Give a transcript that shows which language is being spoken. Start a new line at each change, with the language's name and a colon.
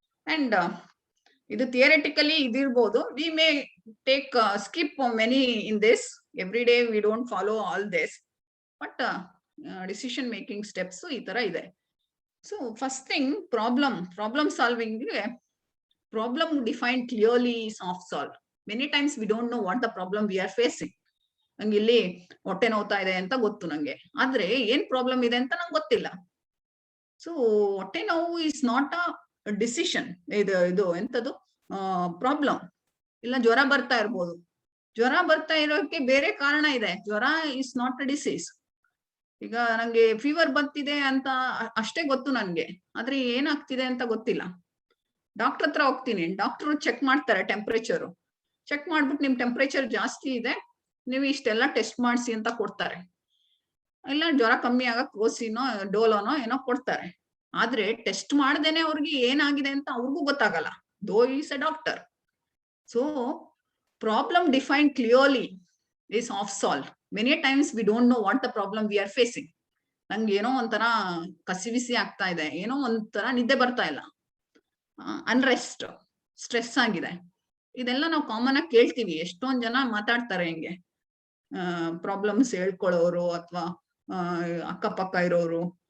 English: And
Kannada: idu
English: theoretically
Kannada: idirbodu,
English: we may take skip many in this. Every day we don't follow all this, but decision making steps
Kannada: ee tara ide.
English: So first thing, problem solving. Problem defined clearly is soft solve. Many times we don't know what the problem we are facing.
Kannada: ನಂಗೆ ಇಲ್ಲಿ ಹೊಟ್ಟೆ ನೋವ್ತಾ ಇದೆ ಅಂತ ಗೊತ್ತು ನಂಗೆ, ಆದ್ರೆ ಏನ್ problem ಇದೆ ಅಂತ ನಂಗೆ ಗೊತ್ತಿಲ್ಲ.
English: so
Kannada: ಹೊಟ್ಟೆ ನೋವು
English: Is not a decision.
Kannada: ಇದು ಎಂತದು
English: Problem.
Kannada: ಇಲ್ಲ ಜ್ವರ ಬರ್ತಾ ಇರ್ಬೋದು. ಜ್ವರ ಬರ್ತಾ ಇರೋಕೆ ಬೇರೆ ಕಾರಣ ಇದೆ.
English: ಜ್ವರ is not a disease.
Kannada: ಈಗ ನಂಗೆ ಫೀವರ್ ಬರ್ತಿದೆ ಅಂತ ಅಷ್ಟೇ ಗೊತ್ತು ನನ್ಗೆ, ಆದ್ರೆ ಏನಾಗ್ತಿದೆ ಅಂತ ಗೊತ್ತಿಲ್ಲ. ಡಾಕ್ಟರ್ ಹತ್ರ ಹೋಗ್ತೀನಿ, ಡಾಕ್ಟರ್ ಚೆಕ್ ಮಾಡ್ತಾರೆ ಟೆಂಪರೇಚರ್. ಚೆಕ್ ಮಾಡ್ಬಿಟ್ಟು ನಿಮ್ ಟೆಂಪರೇಚರ್ ಜಾಸ್ತಿ ಇದೆ, ನೀವು ಇಷ್ಟೆಲ್ಲ ಟೆಸ್ಟ್ ಮಾಡಿಸಿ ಅಂತ ಕೊಡ್ತಾರೆ. ಇಲ್ಲ ಜ್ವರ ಕಮ್ಮಿ ಆಗಕ್ ಓಸಿನೋ ಡೋಲೋನೋ ಏನೋ ಕೊಡ್ತಾರೆ. ಆದ್ರೆ ಟೆಸ್ಟ್ ಮಾಡ್ದೇನೆ ಅವ್ರಿಗೆ ಏನಾಗಿದೆ ಅಂತ ಅವ್ರಿಗೂ ಗೊತ್ತಾಗಲ್ಲ,
English: Though is a doctor. So problem defined clearly is off solve. Many times we don't know what the problem we are facing.
Kannada: ನಂಗೆ ಏನೋ ಒಂಥರ ಕಸಿವಿಸಿ ಆಗ್ತಾ ಇದೆ, ಏನೋ ಒಂಥರ ನಿದ್ದೆ ಬರ್ತಾ ಇಲ್ಲ, ಅನ್ರೆಸ್ಟ್, ಸ್ಟ್ರೆಸ್ ಆಗಿದೆ. ಇದೆಲ್ಲ ನಾವು ಕಾಮನ್ ಆಗಿ ಕೇಳ್ತೀವಿ. ಎಷ್ಟೊಂದ್ ಜನ ಮಾತಾಡ್ತಾರೆ ಹಿಂಗೆ, ಪ್ರಾಬ್ಲಮ್ಸ್ ಹೇಳ್ಕೊಳ್ಳೋರು ಅಥವಾ ಅಕ್ಕಪಕ್ಕ ಇರೋರು.